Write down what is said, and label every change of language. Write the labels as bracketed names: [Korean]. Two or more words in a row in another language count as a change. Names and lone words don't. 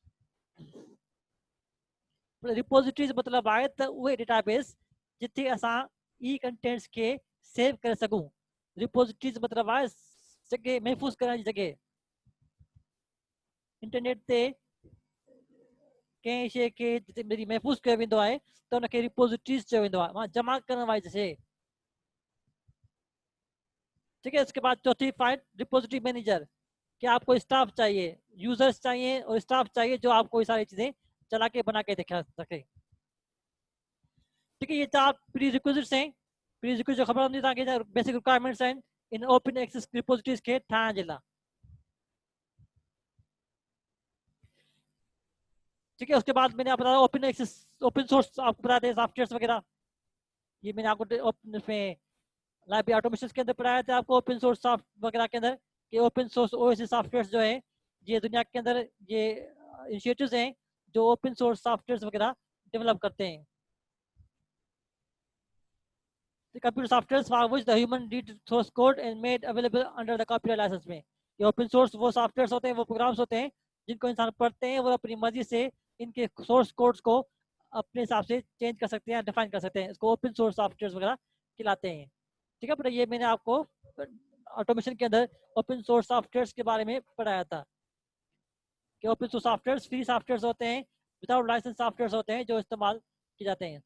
[Sindhi] रिपोजिटरीज मतिलबु आहे त उहे डेटाबेस जिथे असां ई कंटेंट्स खे सेव करे सघूं। रिपोजिटरीज मतिलबु आहे जॻह महफ़ूज़ करण जी जॻह। इंटरनेट ते कंहिं शइ खे जिते महफ़ूज़ कयो वेंदो आहे त हुनखे रिपोजिटरीज चयो वेंदो आहे, जमा करण वारी शइ। [Urdu] ٹھیک ہے، اس کے بعد چوتھی پوائنٹ [English] repository manager, [Urdu] کہ آپ کو اسٹاف چاہیے، یوزرز چاہیے اور اسٹاف چاہیے جو آپ کو یہ ساری چیزیں چلا کے بنا کے دکھا سکے. ٹھیک ہے، یہ چار [English] prerequisites [Urdu] ہیں. [English] prerequisite [Sindhi] जो खबर होंदी तव्हांखे, [English] basic requirements [Sindhi] आहिनि इन [English] open access repositories [Sindhi] खे ठाहिण जे लाइ। [Urdu] ٹھیک ہے، اس کے بعد میں نے آپ کو بتایا [English] open access, open source [Urdu] آپ کو بتاتے ہیں سافٹ ویئر وغیرہ. یہ میں نے آپ کو اوپن میں [English] library automation [Urdu] کے اندر پڑھایا تھا آپ کو, [English] open source soft [Urdu] وغیرہ کے اندر کہ [English] open source OS software [Urdu] جو ہے یہ دنیا کے اندر یہ انیشیٹوز ہیں جو [English] open source software [Urdu] وغیرہ ڈیولپ کرتے ہیں. [English] The computer software for which the human read source code and made available under the copyright license [Urdu] میں، یہ [English] open source [Urdu] وہ سافٹ ویئر ہوتے ہیں، وہ پروگرامز ہوتے ہیں جن کو انسان پڑھتے ہیں، وہ اپنی مرضی سے ان کے [English] source codes [Urdu] کو اپنے حساب سے چینج کر سکتے ہیں، ڈیفائن کر سکتے ہیں، اس کو [English] open source software [Urdu] وغیرہ کھلاتے ہیں. ٹھیک ہے، پر یہ میں نے آپ کو آٹومیشن کے اندر [English] open source software [Urdu] کے بارے میں پڑھایا تھا کہ [English] open source software free software [Urdu] ہوتے ہیں, [English] without license software [Urdu] ہوتے ہیں جو استعمال کیے جاتے ہیں.